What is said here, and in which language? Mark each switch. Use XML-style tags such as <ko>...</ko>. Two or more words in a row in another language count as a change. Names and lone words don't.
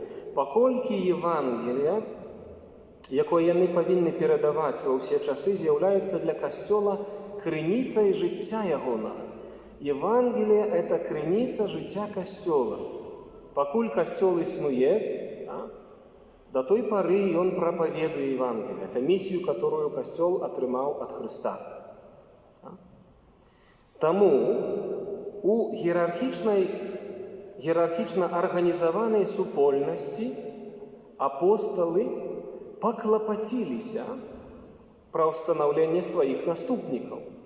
<be>Паколькі Евангелие, якое яны павінны перадаваць ва ўсе часы, з'яўляецца для касцёла крыніцай жыцця ягонага. Евангелие – это крыніца жыцця касцёла. Пакуль касцёл існуе,</be> <ru>до той поры</ru> <be>ён прапаведуе Евангелие.</be> <ru>Это миссию, которую</ru> <be>касцёл атрымаў ад</be> <ru>Христа.</ru> <be>Таму у іерархічна арганізаванай супольнасці апосталы паклапаціліся пра ўстанаўленне сваіх наступнікаў.</be>